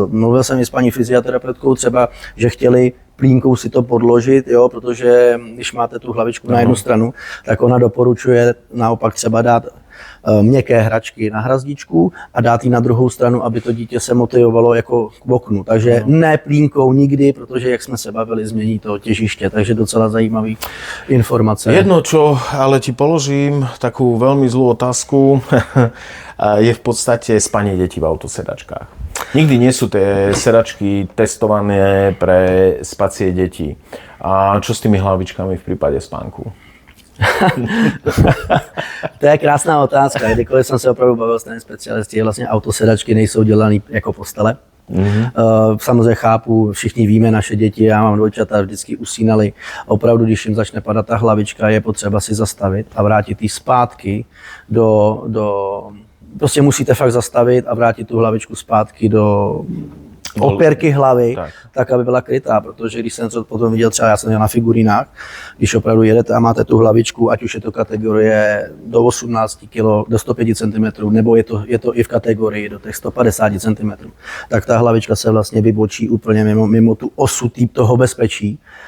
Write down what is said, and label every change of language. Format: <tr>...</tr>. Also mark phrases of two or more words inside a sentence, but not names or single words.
<cs>Mluvil jsem i s paní fyzioterapeutkou třeba, že chtěli plínkou si to podložit, jo, protože když máte tu hlavičku na jednu stranu, tak ona doporučuje naopak třeba dát měkké hračky na hrazdičku a dát ji na druhou stranu, aby to dítě se motivovalo jako k oknu. Takže ne plínkou nikdy, protože jak jsme se bavili, změní to těžiště, takže docela zajímavý informace.</cs> <sk>Jedno, čo ale ti položím, takú veľmi zlú otázku, je v podstate spanie detí v autosedačkách. Nikdy nie sú tie sedačky testované pre spacie deti. A čo s tými hlavičkami v prípade spánku?</sk> <cs>To je krásná otázka. Kdykoliv jsem se opravdu bavil s těmi specialisty, vlastně autosedačky nejsou dělané jako postele. Samozřejmě chápu, všichni víme, naše děti, já mám dvojčata, vždycky usínali. Opravdu, když jim začne padat ta hlavička, je potřeba si zastavit a vrátit ji zpátky prostě musíte fakt zastavit a vrátit tu hlavičku zpátky do opěrky hlavy, tak, aby byla krytá, protože když jsem to potom viděl, třeba já jsem měl na figurínách, když opravdu jedete a máte tu hlavičku, ať už je to kategorie do 18 kg, do 105 cm, nebo je to i v kategorii do těch 150 cm, tak ta hlavička se vlastně vybočí úplně mimo tu osu toho bezpečí.</cs>